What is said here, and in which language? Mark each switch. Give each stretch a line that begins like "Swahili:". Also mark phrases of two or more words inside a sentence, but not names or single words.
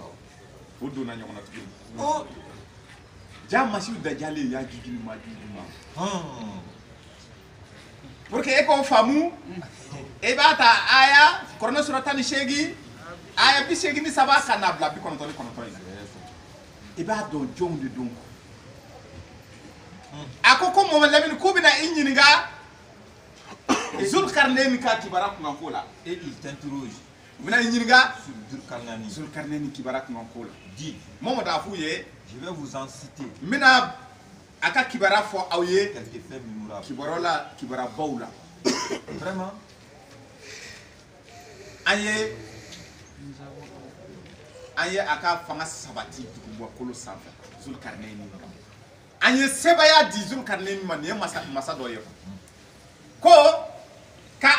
Bambara: o donna ɲɔgɔn na tuguni o ja Masihi Dajali ye yajuju ni majuju ma
French: pour que
Bambara: e k'o faamu e b'a ta aya Kuranɛ sura 18 aya 83 ka na bila 99 in na i b'a dɔn jɔnw de don a ko Mohamɛdi Lamini k'u bɛna i ɲininka Zulkarnɛni ka kibaruya kunkanko la
French: Et il t'interroge
Bambara: u bɛna i ɲininka
French: sur Zulkarnaini.
Bambara: Zulkarnɛni kibaruya kunkanko la
French: Dit,
Bambara: Mohamɛdi a f'u ye
French: je vais vous en citer
Bambara: n bɛna a ka kibaruya fɔ aw ye
French: quelques faits mémorables.
Bambara: kibaruya la kibaruyabaw la
French: Vraiment,
Bambara: an ye a ka fanga sabati dugumakolo sanfɛ Zulkarnɛni an ye sebaya di Zulkarnɛni ma nin ye masa dɔ ye ko ka a